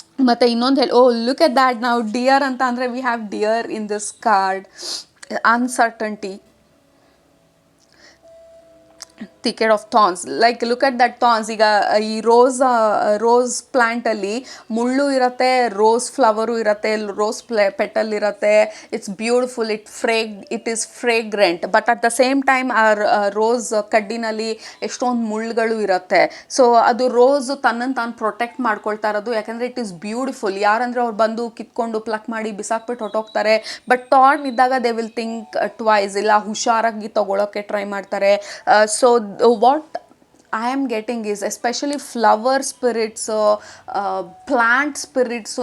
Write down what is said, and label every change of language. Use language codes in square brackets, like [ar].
[kn] ಮತ್ತು ಇನ್ನೊಂದು [en] Look at that. [kn] ನಾವು ಡಿಯರ್ ಅಂತ ಅಂದರೆ, [en] We have dear in this card. Uncertainty, thicket of thorns. Like look at that thorns. [kn] ಈಗ ಈ ರೋಸ್ ಪ್ಲ್ಯಾಂಟಲ್ಲಿ ಮುಳ್ಳು ಇರುತ್ತೆ, ರೋಸ್ ಫ್ಲವರು ಇರುತ್ತೆ, ರೋಸ್ ಪೆಟಲ್ ಇರುತ್ತೆ. [en] It's beautiful, it is fragrant. But at the same time [kn] ಆ ರೋಸ್ ಕಡ್ಡಿನಲ್ಲಿ ಎಷ್ಟೊಂದು ಮುಳ್ಳುಗಳು ಇರುತ್ತೆ. ಸೊ ಅದು ರೋಸು ತನ್ನನ್ನು ತಾನು ಪ್ರೊಟೆಕ್ಟ್ ಮಾಡ್ಕೊಳ್ತಾ ಇರೋದು, ಯಾಕಂದರೆ [en] It is beautiful. [kn] ಯಾರಂದರೆ ಅವ್ರು ಬಂದು ಕಿತ್ಕೊಂಡು ಪ್ಲಕ್ ಮಾಡಿ ಬಿಸಾಕ್ಬಿಟ್ಟು ಹೊಟ್ಟೋಗ್ತಾರೆ. ಬಟ್ ಥಾರ್ನ್ ಇದ್ದಾಗ [en] they will think twice, [kn] ಇಲ್ಲ ಹುಷಾರಾಗಿ ತಗೊಳ್ಳೋಕ್ಕೆ ಟ್ರೈ ಮಾಡ್ತಾರೆ. [en] So what I am getting is especially flower spirits, plant spirits.